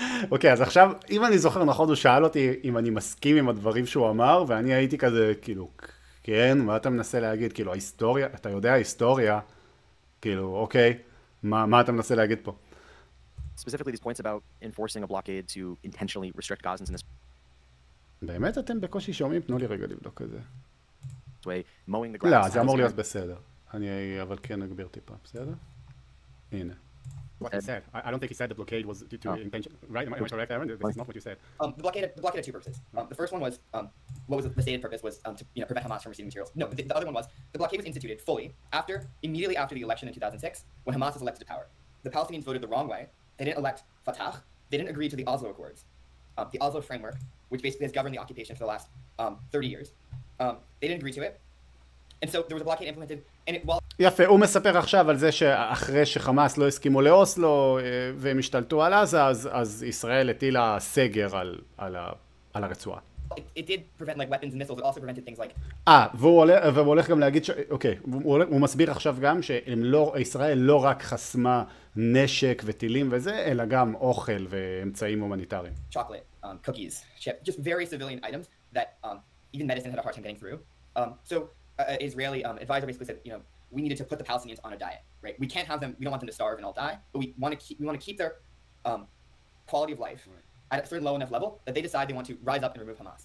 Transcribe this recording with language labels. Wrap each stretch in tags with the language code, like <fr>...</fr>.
<he>אוקיי, אז עכשיו, אם אני זוכר נכון, הוא שאל אותי אם אני מסכים עם הדברים שהוא אמר, ואני הייתי כזה, כאילו, כן, מה אתה מנסה להגיד? כאילו, ההיסטוריה, אתה יודע ההיסטוריה, כאילו, אוקיי, מה אתה מנסה להגיד פה?</he> <en>Specifically these points about enforcing a blockade to intentionally restrict Gazans in this</en> <he>באמת אתם בקושי שומעים? תנו לי רגע לבדוק את זה.</he> <en>way, mowing the grass.</en> <he>לא, זה אמור להיות בסדר. אני אבל כן אגביר טיפה, בסדר? הנה.</he> <en>What he said. I don't think he said the blockade was due to intention. Right? Am I correct, Aaron? That's not what you said. The blockade had two purposes. The first one was, what was the stated purpose was to prevent Hamas from receiving materials. No, the other one was, the blockade was instituted fully immediately after the election in 2006, when Hamas was elected to power. The Palestinians voted the wrong way. They didn't elect Fatah. They didn't agree to the Oslo Accords, the Oslo framework, which basically has governed the occupation for the last 30 years. They didn't agree to it. And so there was a blockade implemented, and while...</en> <he>יפה, הוא מספר עכשיו על זה שאחרי שחמאס לא הסכימו לאוסלו והם השתלטו על עזה, אז ישראל הטילה סגר על הרצועה.</he> <en>It did prevent like weapons and missiles, it also prevented things like...</en> <he>והוא הולך גם להגיד אוקיי, הוא מסביר עכשיו גם שישראל לא רק חסמה נשק וטילים וזה, אלא גם אוכל ואמצעים הומניטריים.</he> <en>Chocolate, cookies, chips, just various civilian items that even medicine had a hard time getting through. So Israeli advisor basically said, we needed to put the Palestinians on a diet, right? We can't have them, we don't want them to starve and all die, but we want to keep their quality of life at a certain low enough level that they decide they want to rise up and remove Hamas.</en>